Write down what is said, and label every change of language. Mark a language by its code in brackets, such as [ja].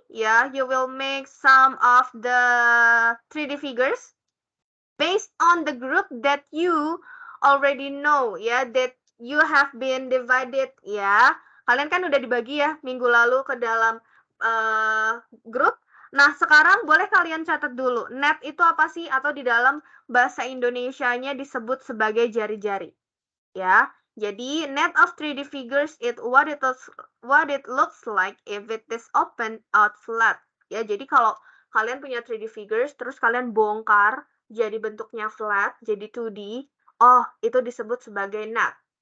[en] Yeah, you will make some of the 3D figures based on the group that you already know. Yeah, that you have been divided. [id] Ya, kalian kan udah dibagi ya minggu lalu ke dalam grup. Nah, sekarang boleh kalian catat dulu, net itu apa sih? Atau di dalam bahasa Indonesianya disebut sebagai jari-jari. Ya, jadi [en] net of 3D figures it what it looks like if it is open out flat. [id] Ya, jadi kalau kalian punya 3D figures, terus kalian bongkar, jadi bentuknya flat, jadi 2D, oh, itu disebut sebagai net.